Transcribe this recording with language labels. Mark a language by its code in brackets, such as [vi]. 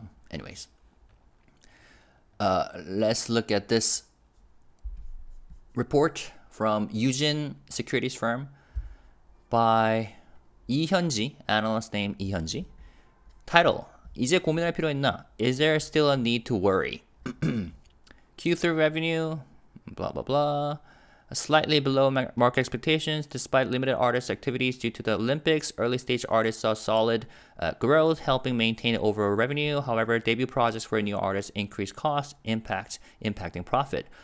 [en] Anyways, let's look at this report from Eugene Securities Firm by 이현지, analyst name 이현지. [ko] Title, 이제 고민할 필요 있나? [en] Is there still a need to worry? Q3 revenue, blah, blah, blah. Slightly below market expectations despite limited artist activities due to the Olympics. Early stage artists saw solid growth, helping maintain overall revenue. However, debut projects for new artists increased costs, impacting profit.